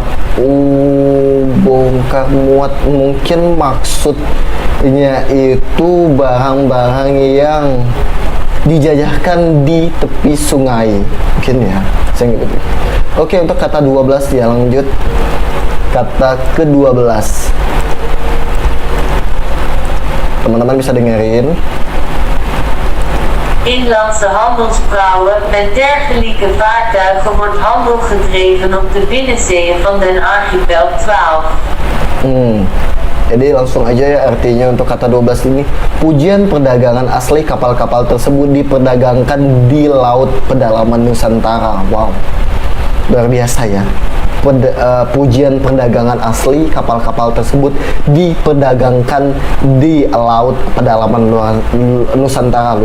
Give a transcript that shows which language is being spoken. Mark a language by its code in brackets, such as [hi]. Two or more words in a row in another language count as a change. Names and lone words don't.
[id] Bongkar muat mungkin maksudnya itu barang-barang yang dijajahkan di tepi sungai, mungkin ya, saya nggak begitu. Oke, untuk kata 12 ya, lanjut kata ke-12. Teman-teman bisa dengerin. [nl] Inlandse handelsprauwen. Met dergelijke vaartuigen wordt handel gedreven op de binnenzeeën van den archipel 12. [id] Jadi langsung aja ya artinya untuk kata 12 ini. Pujian perdagangan asli kapal-kapal tersebut diperdagangkan di laut pedalaman Nusantara. Wow, luar biasa ya. Pujian perdagangan asli kapal-kapal tersebut diperdagangkan di laut pedalaman Nusantara.